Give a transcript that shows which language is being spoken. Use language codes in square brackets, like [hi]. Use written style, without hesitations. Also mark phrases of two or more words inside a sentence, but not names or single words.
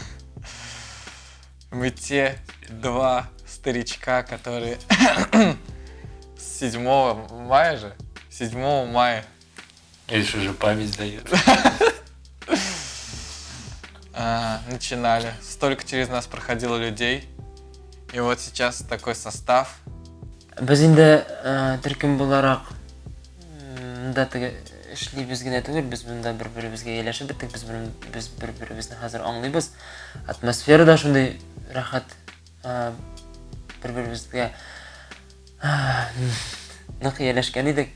[ru] Мы те два старичка, которые с 7 мая же, 7 мая. Видишь, уже память дает. Начинали. Столько через нас проходило людей. И вот сейчас такой состав. [tt] Без инде төркем буларак да эшлибез генә түгел, без монда бер-беребезгә ялашып беттек, без бер-беребезне хәзер аңлыйбыз. Атмосферада шундый рәхәт, бер-беребезгә нык ялашкан идек.